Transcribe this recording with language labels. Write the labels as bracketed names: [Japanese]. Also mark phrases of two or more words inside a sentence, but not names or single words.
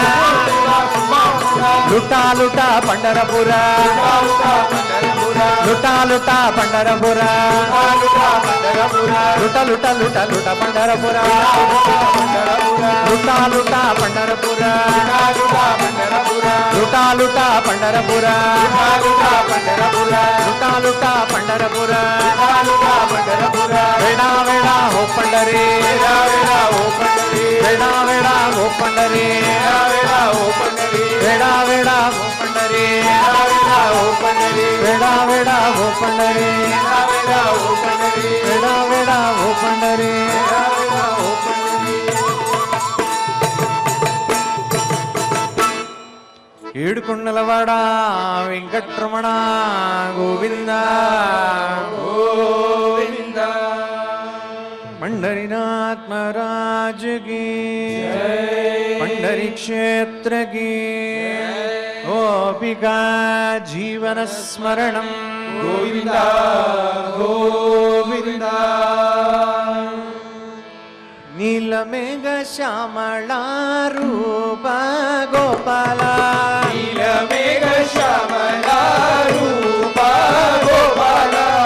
[Marathi] लुटा लुटा पंढरपुरा लुटा लुटा पंढरपुरा लुटा लुटा लुटा लुटा पंढरपुरा लुटा लुटा पंढरपुरा लुटा लुटा पंढरपुरा लुटा लुटा पंढरपुरा वेडा वेडा हो पंढरी वेडा वेडा हो पंढरी वेडा वेडा हो पंढरी वेडा वेडा हो पंढरी वेडा वेडा हो पंढरी [Telugu] ఏడుకొండలవాడ వెంకట్రమణ గోవింద గోవింద [Marathi] पंढरीनाथ महाराज की पंढरी क्षेत्र की गोपिका जीवन स्मरणं गोविंद गोविंद नीलमेघ श्यामला रूप गोपाला नीलमेघ श्यामला रूप गोपाला